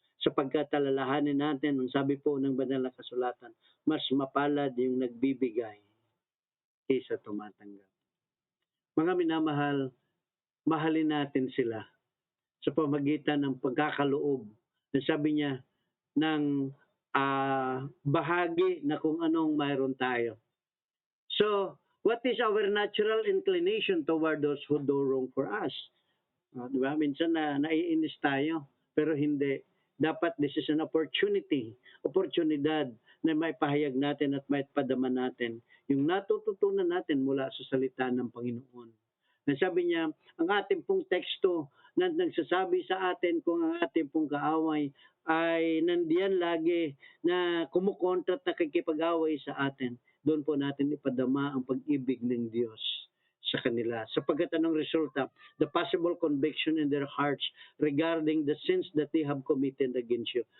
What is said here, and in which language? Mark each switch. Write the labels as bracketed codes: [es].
[tl] Sapagkat alalahanin natin, ang sabi po ng banal na kasulatan, mas mapalad yung nagbibigay kaysa tumatanggap. Mga minamahal, mahalin natin sila sa pamagitan ng pagkakaloob. Sabi niya, ng bahagi na kung anong mayroon tayo. [en] So, what is our natural inclination toward those who do wrong for us? [tl] Diba? Minsan naiinis tayo, pero hindi. Dapat [en] this is an [tl] oportunidad na may pahayag natin at may padama natin yung natututunan natin mula sa salita ng Panginoon. Sabi niya, ang ating pong teksto na nagsasabi sa atin kung ang ating pong kaaway ay nandiyan lagi na kumukontra at nakikipag-away sa atin, doon po natin ipadama ang pag-ibig ng Diyos sa kanila. Sapagkat anong resulta? [en] The possible conviction in their hearts regarding the sins that they have committed against you.